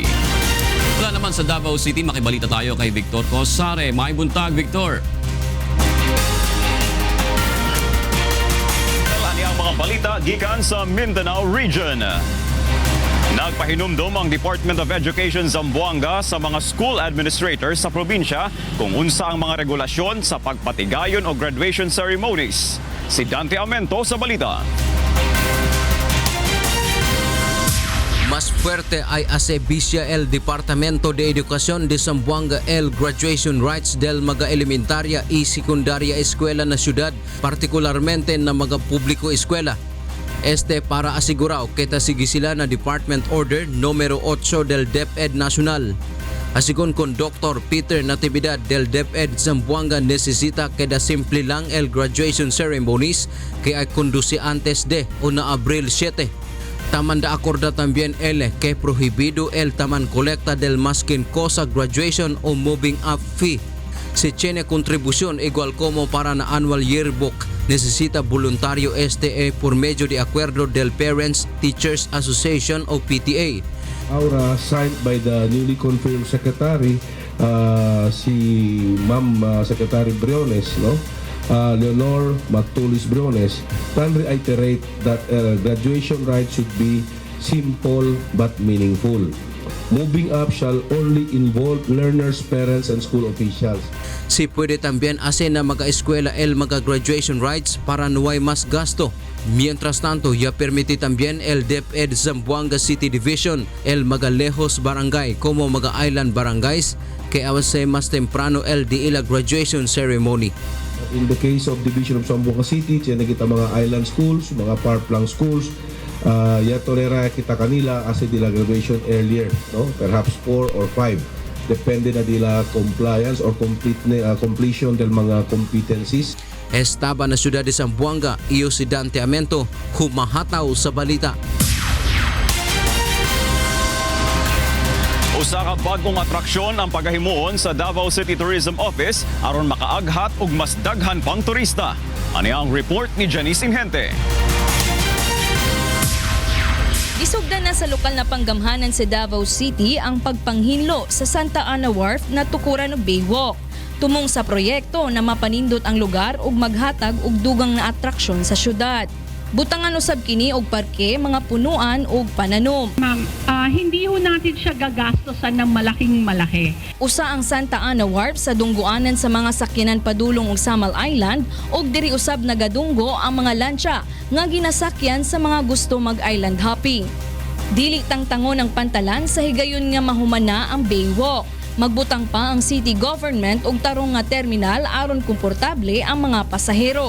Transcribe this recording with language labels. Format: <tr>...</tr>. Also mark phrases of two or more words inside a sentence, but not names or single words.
<tl>Wala naman sa Davao City, makibalita tayo kay Victor Cosare.</tl> <ceb>May buntag, Victor. Kalani ang mga balita gikan sa Mindanao Region. Nagpahinumdom ang Department of Education Zamboanga sa mga</ceb> <en>school administrators</en> <ceb>sa probinsya kung unsa ang mga regulasyon sa pagpatigayon o</ceb> <en>graduation ceremonies.</en> <ceb>Si Dante Amento sa balita.</ceb> <cbk>Mas fuerte ay asebisya el Departamento de Educación de Zamboanga el</cbk> <en>graduation rights</en> <cbk>del mga elementarya y secundaria eskwela na syudad, partikularmente na mga publiko eskwela. Este para asigurao kita sige sila na</cbk> <en>Department Order</en> <cbk>numero 8 del DepEd Nacional. Asigon con Dr. Peter Natividad del DepEd Zamboanga necesita queda simple lang el</cbk> <en>graduation ceremonies</en> <cbk>que ay conduce antes de o na Abril 7. Tamanda acorda también el que prohibido el taman colecta del maskin cosa graduation o</cbk> <en>moving up fee.</en> <cbk>Si tiene contribución igual como para na</cbk> <en>annual yearbook,</en> <cbk>necesita voluntario este por medio de acuerdo del</cbk> <en>Parents Teachers Association</en> <cbk>o PTA.</cbk> <en>Aura signed by the newly confirmed secretary, si Ma'am Secretary Briones, no? Leonor Matulis Briones, can reiterate that graduation rites should be simple but meaningful. Moving up shall only involve learners, parents, and school officials.</en> <cbk>Si pwede también hacer na mga-eskwela el mga-</cbk> <en>graduation rites</en> <cbk>para no hay mas gasto. Mientras tanto, ya permite también el DepEd Zamboanga City Division el mga-lejos barangay como mga-</cbk> <en>island barangays</en> <cbk>que avance mas temprano el di ila</cbk> <en>graduation ceremony. In the case of Division of Zamboanga City,</en> <cbk>tiyan kita mga</cbk> <en>island schools,</en> <cbk>mga</cbk> <en>park-lang schools,</en> <cbk>ya tolera kita kanila as dila</cbk> <en>graduation earlier,</en> <cbk>no?</cbk> <en>Perhaps 4 or 5.</en> <cbk>Depende na dila</cbk> <en>compliance or completion</en> <cbk>del mga competencies. Estaba na syudad de Zamboanga, iyo si Dante Amento,</cbk> <tl>humahataw sa balita.</tl> <ceb>Usa ka bagong atraksyon ang pagahimuon sa Davao City Tourism Office aron makaaghat og mas daghan pang turista. Ani ang report ni Janice Inhente. Isugdan na sa lokal na panggamhanan sa Davao City ang pagpanghinlo sa Santa Ana Wharf na tukuran og Baywalk. Tumong sa proyekto na mapanindot ang lugar ug maghatag og dugang na atraksyon sa syudad. Butangan usab kini og parke, mga punuan ug pananom.</ceb> <tl>Ma'am, hindi ho natin siya gagastosan ng malaking malaki.</tl> <ceb>Usa ang Santa Ana Wharf sa dungguanan sa mga sakyanan padulong og Samal Island ug diri usab nagadunggo ang mga lancha nga ginasakyan sa mga gusto mag-</ceb> <en>island hopping.</en> <ceb>Dili tangtangon ang pantalan sa higayon nga mahumana ang Baywalk. Magbutang pa ang city government og tarong nga terminal aron komportable ang mga pasahero.</ceb>